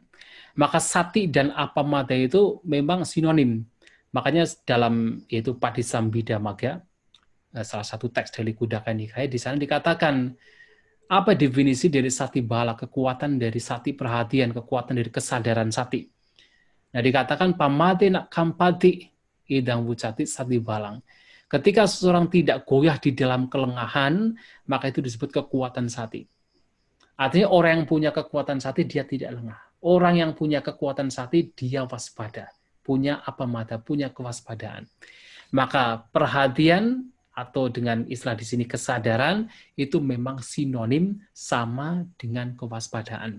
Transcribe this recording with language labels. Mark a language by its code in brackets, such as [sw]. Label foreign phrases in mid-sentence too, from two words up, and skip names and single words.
[id] Maka sati dan apamada itu memang sinonim. Makanya dalam yaitu Padisambhida Magga, salah satu teks dari Khuddaka Nikaya, di sana dikatakan apa definisi dari [pi] sati bala, [id] kekuatan dari sati perhatian, kekuatan dari kesadaran sati. Nah, dikatakan [pi] pamate nak kampati idang wucati sati balang. [id] Ketika seseorang tidak goyah di dalam kelengahan, maka itu disebut kekuatan sati. Artinya orang yang punya kekuatan sati, dia tidak lengah. Orang yang punya kekuatan sati, dia waspada. Punya apamada, punya kewaspadaan. Maka perhatian atau dengan istilah di sini kesadaran itu memang sinonim sama dengan kewaspadaan.